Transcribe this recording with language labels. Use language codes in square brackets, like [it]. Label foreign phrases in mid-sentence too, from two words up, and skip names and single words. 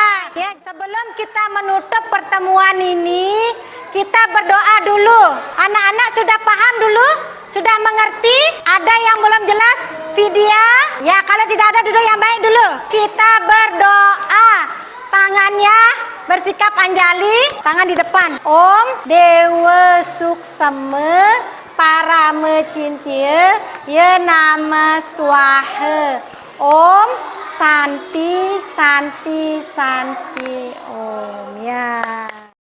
[id] Ya, sebelum kita menutup pertemuan ini, kita berdoa dulu. Anak-anak sudah paham dulu? Sudah mengerti? Ada yang belum jelas? Vidya? Ya, kalau tidak ada duduk yang baik dulu. Kita berdoa. Tangannya bersikap anjali, tangan di depan. [sa] Om Dewa Suksema Parama Cintya Ya Nama Swaha. Om Santi Santi Santi Om ya.